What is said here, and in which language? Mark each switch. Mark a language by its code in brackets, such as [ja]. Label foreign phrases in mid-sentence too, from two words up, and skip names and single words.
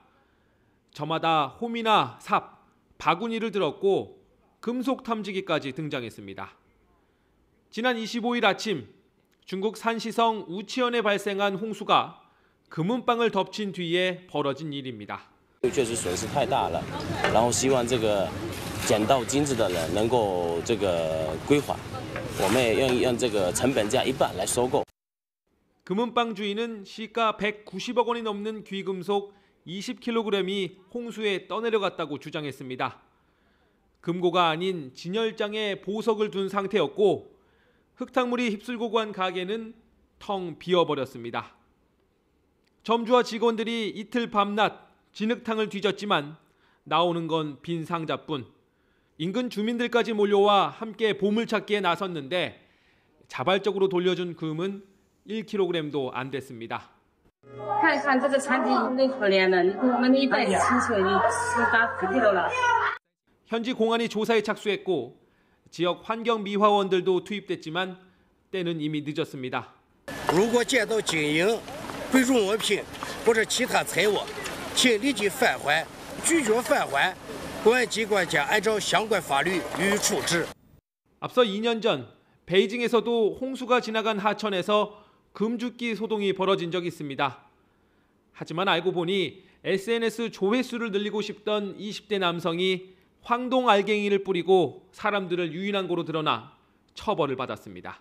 [ko] 저마다 홈이나 삽, 바구니를 들었고 금속 탐지기까지 등장했습니다. 지난 25일 아침 중국 산시성 우치현에 발생한 홍수가 금은방을 덮친 뒤에 벌어진 일입니다. [zh] 确实损失太大了，然后希望这个捡到金子的人能够这个归还，我们也愿意用这个成本价一半来收购。 [ko] 금은방 주인은 시가 190억 원이 넘는 귀금속 20kg이 홍수에 떠내려갔다고 주장했습니다. 금고가 아닌 진열장에 보석을 둔 상태였고 흙탕물이 휩쓸고 간 가게는 텅 비어버렸습니다. 점주와 직원들이 이틀 밤낮 진흙탕을 뒤졌지만 나오는 건 빈 상자뿐. 인근 주민들까지 몰려와 함께 보물찾기에 나섰는데 자발적으로 돌려준 금은 1kg도 안 됐습니다. [zh] 看看这个产品更可怜了，我们一辈子辛苦，你18 kg了。 [ko] 현지 공안이 조사에 착수했고 지역 환경 미화원들도 투입됐지만 때는 이미 늦었습니다. [zh] 如果见到金银、贵重物品或者其他财物，请立即返还，拒绝返还，公安机关将按照相关法律予以处置。 [ko] 앞서 2년 전 베이징에서도 홍수가 지나간 하천에서 금줍기 소동이 벌어진 적이 있습니다. 하지만 알고 보니 SNS 조회수를 늘리고 싶던 20대 남성이 황동 알갱이를 뿌리고 사람들을 유인한 거로 드러나 처벌을 받았습니다.